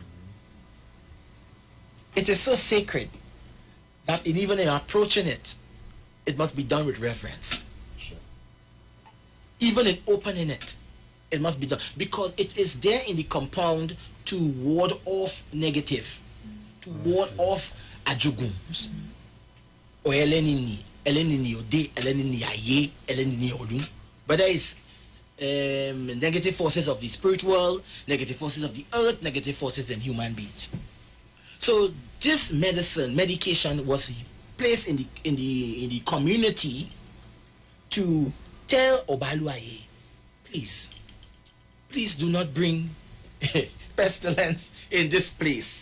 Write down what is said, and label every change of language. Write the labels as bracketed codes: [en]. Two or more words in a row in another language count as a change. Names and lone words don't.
[en] It is so sacred that even in approaching it, it must be done with reverence. Sure. Even in opening it, it must be done because it is there in the compound to ward off negative, to ward off ajugums. [yo] Or elenini ode, elenini aye, elenini odun. [en] Whether it's negative forces of the spirit world, negative forces of the earth, negative forces in human beings. So this medication was placed in the community to tell Obaluaye, please do not bring pestilence in this place.